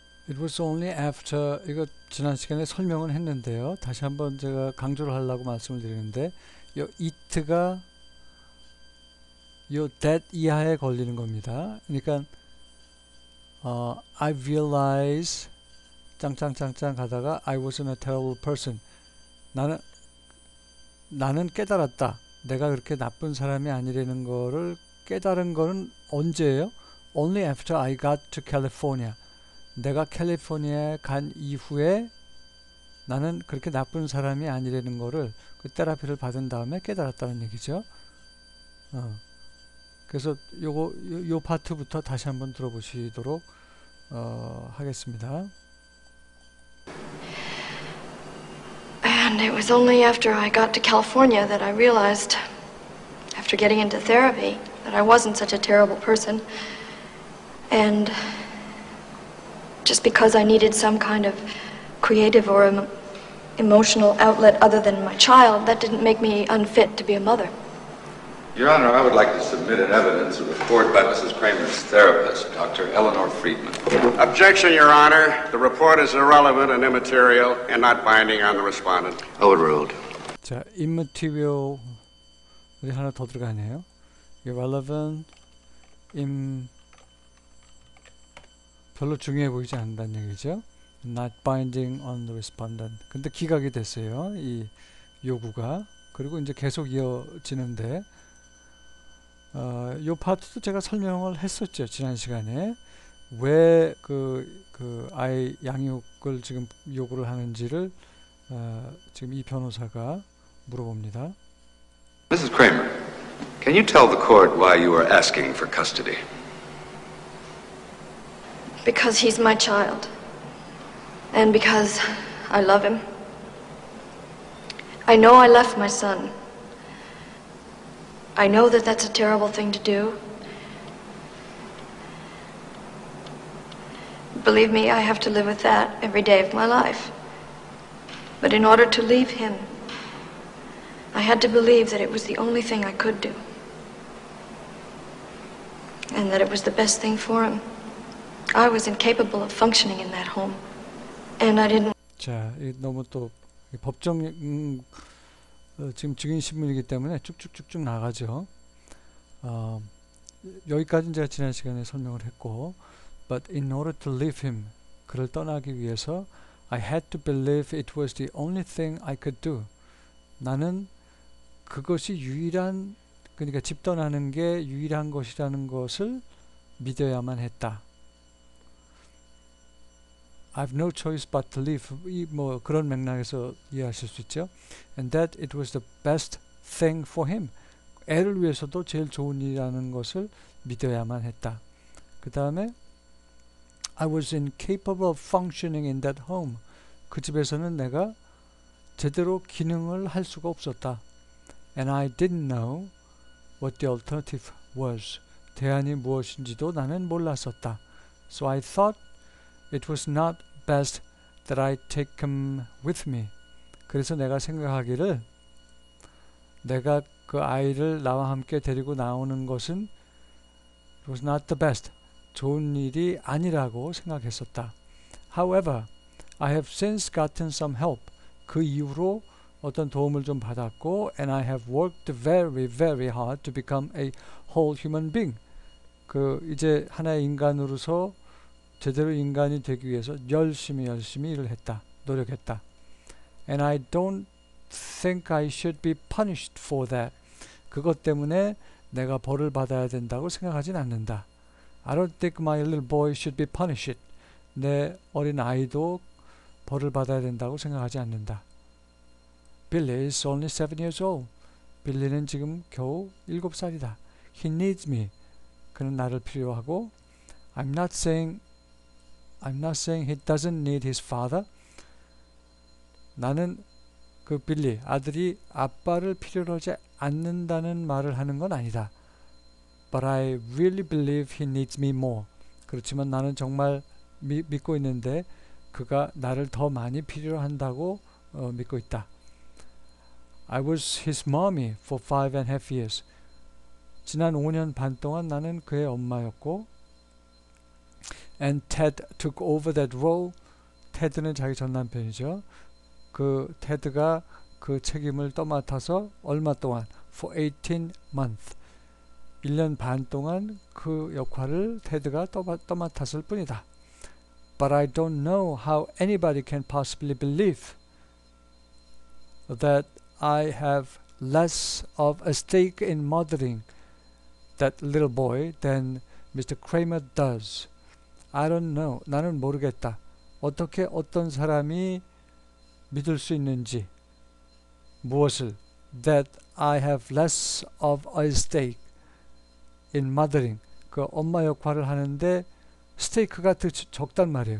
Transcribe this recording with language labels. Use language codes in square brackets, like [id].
[en] It was only after [ko] 이거 지난 시간에 설명은 했는데요. 다시 한번 제가 강조를 하려고 말씀을 드리는데 요 it가 요 that 이하에 걸리는 겁니다. 그러니까 [en] I realize [ko] 짱짱짱짱 가다가 [en] I wasn't a terrible person. [ko] 나는 깨달았다. 내가 그렇게 나쁜 사람이 아니라는 거를 깨달은 거는 언제예요? [en] Only after I got to California. [ko] 내가 캘리포니아에 간 이후에 나는 그렇게 나쁜 사람이 아니라는 거를 그 테라피를 받은 다음에 깨달았다는 얘기죠. 그래서 요 파트부터 다시 한번 들어보시도록 하겠습니다. [en] And it was only after I got to California that I realized, after getting into therapy, that I wasn't such a terrible person. And just because I needed some kind of creative or emotional outlet other than my child, that didn't make me unfit to be a mother. Your Honor, I would like to submit in evidence a report by Mrs. Kramer's therapist, Dr. Eleanor Friedman. Objection, Your Honor. The report is irrelevant and immaterial and not binding on the respondent. Overruled. [ko] 자, immaterial이 하나 더 들어가네요. irrelevant, 별로 중요해 보이지 않는다는 얘기죠. [en] Not binding on the respondent. [ko] 근데 기각이 됐어요. 이 요구가. 그리고 이제 계속 이어지는데 요 파트도 제가 설명을 했었죠. 지난 시간에. 왜 그 아이 양육을 지금 요구를 하는지를 지금 이 변호사가 물어봅니다. [en] Mrs. Kramer, can you tell the court why you are asking for custody? Because he's my child. And because I love him. I know I left my son. I know that that's a terrible thing to do. Believe me, I have to live with that every day of my life. But in order to leave him, I had to believe that it was the only thing I could do. And that it was the best thing for him. I was incapable of functioning in that home. And I didn't. [ko] 자, 너무 또 법정 지금 증인 신문이기 때문에 쭉쭉쭉쭉 나가죠. 여기까지는 제가 지난 시간에 설명을 했고, [en] but in order to leave him, [ko] 그를 떠나기 위해서 [en] I had to believe it was the only thing I could do. [ko] 나는 그것이 유일한, 그러니까 집 떠나는 게 유일한 것이라는 것을 믿어야만 했다. [en] I've no choice but to leave. [ko] 뭐 그런 맥락에서 이해하실 수 있죠. [en] And that it was the best thing for him. [ko] 애를 위해서도 제일 좋은 일이라는 것을 믿어야만 했다. 그 다음에 [en] I was incapable of functioning in that home. [ko] 그 집에서는 내가 제대로 기능을 할 수가 없었다. [en] And I didn't know what the alternative was. [ko] 대안이 무엇인지도 나는 몰랐었다. [en] So I thought it was not best that I take him with me. [ko] 그래서 내가 생각하기를 내가 그 아이를 나와 함께 데리고 나오는 것은 [en] it was not the best. [ko] 좋은 일이 아니라고 생각했었다. [en] However, I have since gotten some help. [ko] 그 이후로 어떤 도움을 좀 받았고 [en] and I have worked very, very hard to become a whole human being. [ko] 그 이제 하나의 인간으로서 제대로 인간이 되기 위해서 열심히 일을 했다. 노력했다. [en] And I don't think I should be punished for that. [ko] 그것 때문에 내가 벌을 받아야 된다고 생각하진 않는다. [en] I don't think my little boy should be punished. [ko] 내 어린 아이도 벌을 받아야 된다고 생각하지 않는다. [en] Billy is only 7 years old. [ko] 빌리는 지금 겨우 7살이다. [en] He needs me. [ko] 그는 나를 필요하고 [en] I'm not saying he doesn't need his father. [ko] 나는 그 빌리, 아들이 아빠를 필요로 하지 않는다는 말을 하는 건 아니다. [en] But I really believe he needs me more. [ko] 그렇지만 나는 정말 믿고 있는데 그가 나를 더 많이 필요로 한다고 믿고 있다. [en] I was his mommy for 5.5 years. [ko] 지난 5년 반 동안 나는 그의 엄마였고 [en] and Ted took over that role. [ko] 테드는 자기 전 남편이죠. 그 테드가 그 책임을 떠맡아서 얼마 동안 [en] for 18 months [ko] 1년 반 동안 그 역할을 테드가 떠맡았을 뿐이다. [en] But I don't know how anybody can possibly believe that I have less of a stake in mothering that little boy than Mr. Kramer does. I don't know. [ko] 나는 모르겠다. 어떻게 어떤 사람이 믿을 수 있는지 무엇을 [en] that I have less of a stake in mothering [ko] 그 엄마 역할을 하는데 스테이크가 더 적단 말이에요.